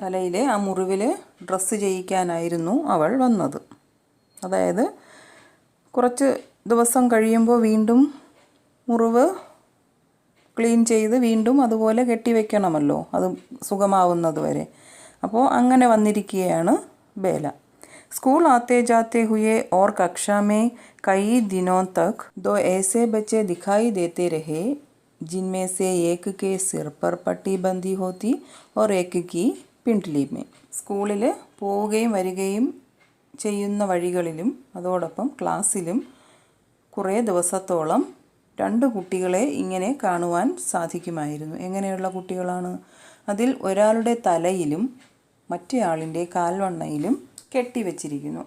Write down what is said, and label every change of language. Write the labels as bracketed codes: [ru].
[ml] തലയിലെ ആ മുറിവിൽ ഡ്രസ്സ് ചെയ്യിക്കാനായിരുന്നു അവൾ വന്നത്. അതായത് കുറച്ച് ദിവസം കഴിയുമ്പോൾ വീണ്ടും മുറിവ് ക്ലീൻ ചെയ്ത് വീണ്ടും അതുപോലെ കെട്ടിവെക്കണമല്ലോ, അത് സുഖമാവുന്നത് വരെ. അപ്പോൾ അങ്ങനെ വന്നിരിക്കുകയാണ് ബേല. [hi] स्कूल आते जाते हुए और कक्षा में कई दिनों तक 2 ऐसे बच्चे दिखाई देते रहे जिनमें से एक के सिर पर पट्टी बंधी होती और एक की पिंडली में. [ml] സ്കൂളിൽ പോവുകയും വരികയും ചെയ്യുന്ന വഴികളിലും അതോടൊപ്പം ക്ലാസ്സിലും കുറേ ദിവസത്തോളം 2 കുട്ടികളെ ഇങ്ങനെ കാണുവാൻ സാധിക്കുമായിരുന്നു. എങ്ങനെയുള്ള കുട്ടികളാണ്? അതിൽ ഒരാളുടെ തലയിലും മറ്റേയാളിൻ്റെ കാൽവണ്ണയിലും കെട്ടിവെച്ചിരിക്കുന്നു.